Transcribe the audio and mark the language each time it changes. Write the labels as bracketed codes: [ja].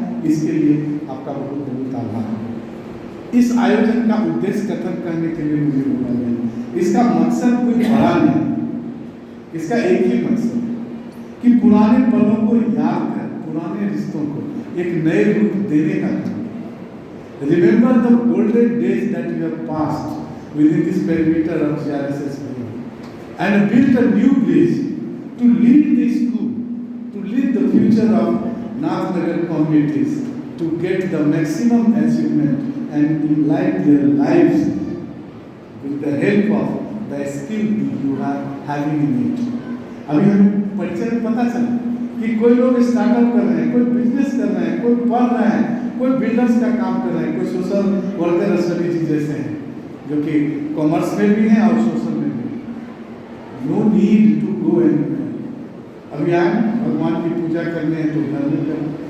[hi] इसके लिए आपका बहुत बहुत आभार। इस आयोजन का उद्देश्य कथन करने के लिए मुझे बोला गया, इसका मकसद कोई बड़ा नहीं, इसका एक ही मकसद है कि पुराने पलों को याद कर, पुराने रिश्तों को एक नए रूप देने का काम। [en] Remember the golden days that you have passed within this perimeter of GRSS and build a new bridge to lead the school, to lead the future of Nathnagar communities, to get the maximum achievement and enlighten their lives with the help of the skill that you are having in it. [hi] अभी हमें परिचय में पता चला कि कोई लोग startup कर रहे हैं, कोई बिजनेस कर रहे हैं, कोई पढ़ रहे हैं, कोई बिल्डर्स का काम कर रहे हैं, कोई सोशल वर्कर सभी चीज़ जैसे हैं जो कि कॉमर्स में भी हैं और सोशल में भी। [en] No need to go anywhere. [hi] अभी आए भगवान की पूजा करने हैं तो घर में करें।